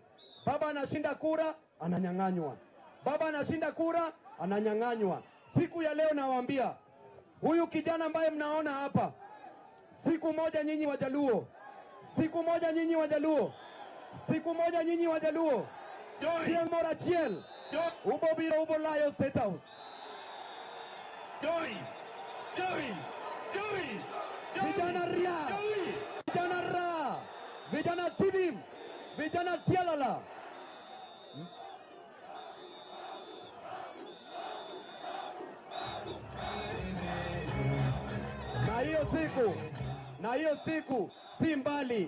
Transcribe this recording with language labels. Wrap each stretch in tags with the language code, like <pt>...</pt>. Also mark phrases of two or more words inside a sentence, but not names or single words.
<sw>Baba anashinda kura, ananyang'anywa. Baba anashinda kura, ananyang'anywa. Siku ya leo nawaambia, huyu kijana ambaye mnaona hapa, siku moja nyinyi Wajaluo, siku moja nyinyi Wajaluo, siku moja nyinyi Wajaluo,</sw> <luo>Chiel mora chiel, ubo biro ubo layo State House.</luo> <sw>Vijana ria, vijana ra, vijana tibim, vijana tialala. Na hiyo siku si mbali.</sw>